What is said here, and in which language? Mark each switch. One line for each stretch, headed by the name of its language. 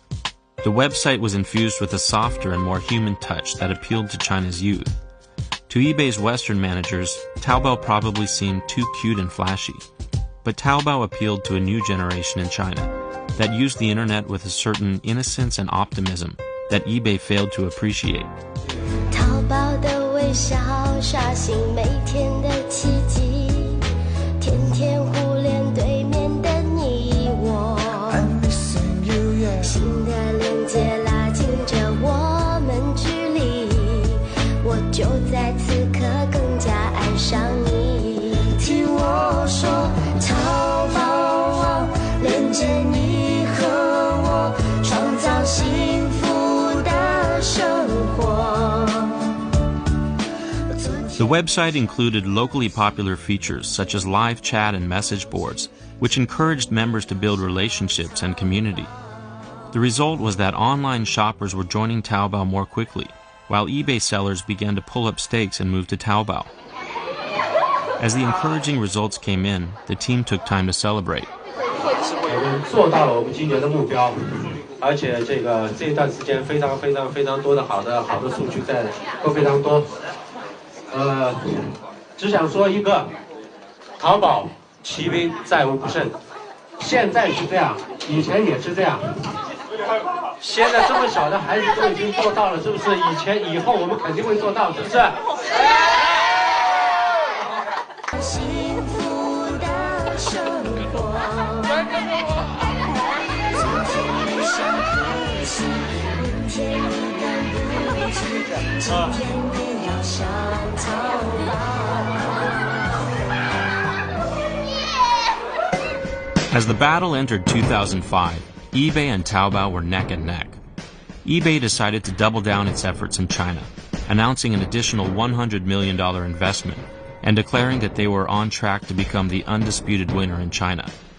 English: The website was infused with a softer and more human touch that appealed to China's youth. To eBay's Western managers, Taobao probably seemed too cute and flashy. But Taobao appealed to a new generation in China that used the internet with a certain innocence and optimism that eBay failed to appreciate.
Chinese: 淘宝的微笑刷新每天的奇迹，天天互联对面的你我，新的连接拉近着我们距离，我就在此刻更加爱上你。听我说，淘宝网连接你和我，创造幸福的生活。
English: The website included locally popular features such as live chat and message boards, which encouraged members to build relationships and community. The result was that online shoppers were joining Taobao more quickly, while eBay sellers began to pull up stakes and move to Taobao. As the encouraging results came in, the team took time to celebrate.
Chinese: 我们做到了我们今年的目标，而且这一段时间非常多的好的数据都非常多。只想说一个，淘宝骑兵再无不胜，现在是这样，以前也是这样。现在这么小的孩子都已经做到了，是不是？以后我们肯定会做到，是不是？幸福的生活，今天遇上可惜，明天你等不及，今天别要上淘宝。
English: As the battle entered 2005, eBay and Taobao were neck and neck. eBay decided to double down its efforts in China, announcing an additional $100 million investment and declaring that they were on track to become the undisputed winner in China.